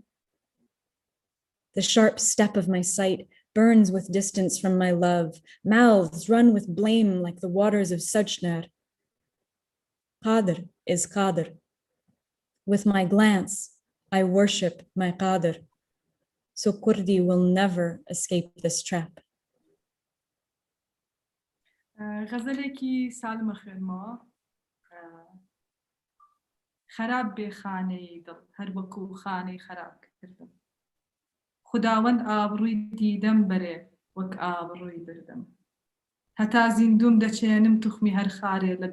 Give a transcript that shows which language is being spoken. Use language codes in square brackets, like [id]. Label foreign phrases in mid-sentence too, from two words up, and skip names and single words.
[en] The sharp step of my sight burns with distance from my love. Mouths run with blame like the waters of Sajnar. Qadir is Qadir. With my glance, I worship my Qadir. So Kurdi will never escape this trap. [ckb] غەزەلێکی سالمە خوێنمەوە خەراب بێ خانەی دڵ هەر وەکوو خانەی خەراب کردم خوداوەند ئابڕووی دیدەم بەرێ وەک ئابڕووی بردم هەتا زیندوم دەچێنم توخمی هەر خارێ لە